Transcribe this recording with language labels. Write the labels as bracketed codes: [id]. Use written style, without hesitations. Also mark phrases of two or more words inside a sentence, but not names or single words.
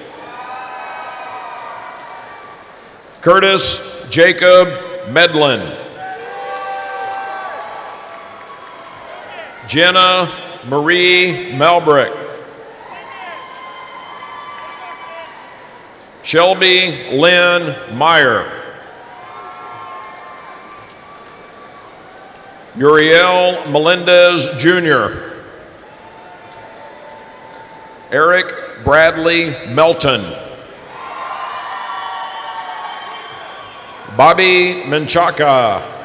[en] Curtis Jacob Medlin. Jenna Marie Melbrick. Shelby Lynn Meyer. Uriel Melendez Jr. Eric Bradley Melton. Bobby Menchaca.